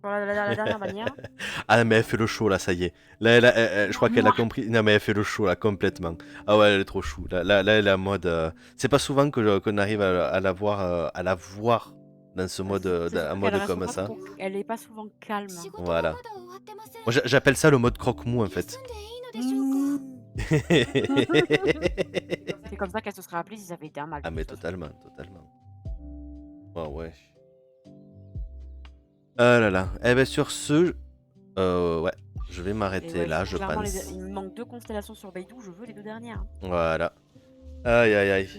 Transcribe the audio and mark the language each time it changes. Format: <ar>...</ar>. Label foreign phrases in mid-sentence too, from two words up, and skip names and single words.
<fr>Sur la dernière bannière. Ah mais elle fait le show là, ça y est. Là, je crois qu'elle a compris. Non mais elle fait le show là complètement. Ah ouais, elle est trop chou. Là, elle est en mode. C'est pas souvent qu'on arrive à la voir dans ce mode, C'est un surtout qu'elle mode reste comme pas ça. trop- Elle est pas souvent calme.</fr> <ja>仕事は</ja> <fr>Voilà.</fr> <ja>まだ終わってません</ja> <fr>Moi, j'appelle ça le mode croque-mou en</fr> <ja>休</ja> <fr>fait.</fr> <ja>んでいいのでしょうか</ja> <fr>C'est comme ça qu'elle se serait appelée si ça avait été un mal. Ah de mais toute façon. totalement, totalement. Oh ouais. Ah là là. Eh ben sur ce, ouais, je vais Et m'arrêter ouais, là, c'est je clairement pense. Il me manque 2 constellations sur Beidou, je veux les 2 dernières. Voilà. Aïe aïe aïe.</fr>